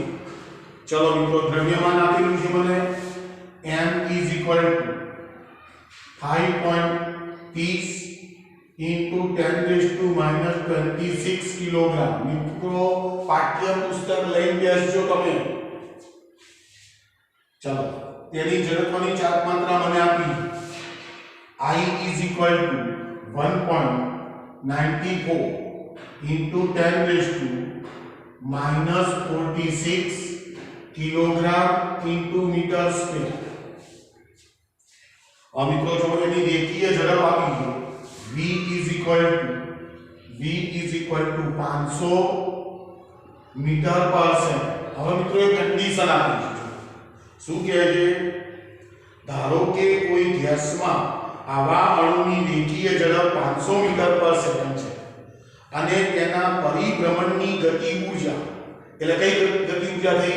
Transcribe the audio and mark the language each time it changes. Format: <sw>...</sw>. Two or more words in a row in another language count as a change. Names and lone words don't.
<gu>ચલો મિત્રો દ્રવ્યમાન આપેલું છે મને m = 5.30 into 10⁻⁻26 કિલોગ્રામ. મિત્રો પાઠ્ય પુસ્તક લઈને બેસજો તમે. ચાલો તેની ઝડપની ચાપ માત્રા મને આપી.</gu> <en>I is equal to 1.94 into 10⁻46 કિલોગ્રામ into meter square.</en> <gu>આ મિત્રો જો એની રેખીય ઝડપ આપી છે.</gu> <en>v is equal to 500 meter per second.</en> <gu>હવે મિત્રો એક કન્ડિશન આપી છે. શું કહે છે? ધારો કે કોઈ ગેસમાં આવા અણુની રેખીય ઝડપ 500</gu> <en>meter per second</en> <gu>છે અને તેના પરિભ્રમણની ગતિ ઊર્જા, એટલે કઈ ગતિ ઊર્જા થઈ?</gu>